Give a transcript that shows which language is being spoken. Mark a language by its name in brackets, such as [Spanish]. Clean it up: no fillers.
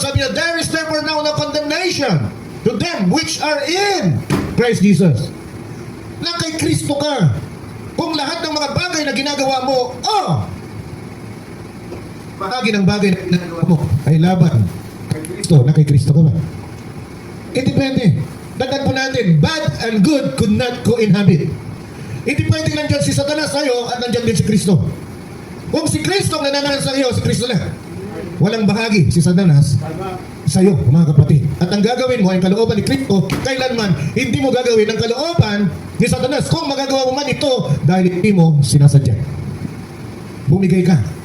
[Filipino] Sabi niya, [English] there is therefore now no condemnation to them which are in Christ Jesus. [Filipino] Na kay Kristo ka. Kung lahat ng mga bagay na ginagawa mo, bahagi ng bagay na ginagawa mo ay laban kay Kristo, na kay Kristo ka ba? Hindi pwede. Tandaan po natin, [English] bad and good could not co-inhabit. [Filipino] Hindi pwedeng nandyan si Satanas sa'yo at nandyan din si Kristo. Kung si Kristo ang nananahan sa iyo, si Kristo lang. Walang bahagi si Satanas sa'yo, mga kapatid. At ang gagawin mo ay kalooban ni Kristo, kailanman hindi mo gagawin ang kalooban ni Satanas. Kung magagawa mo man ito, dahil hindi mo sinasadya. Bumigay ka.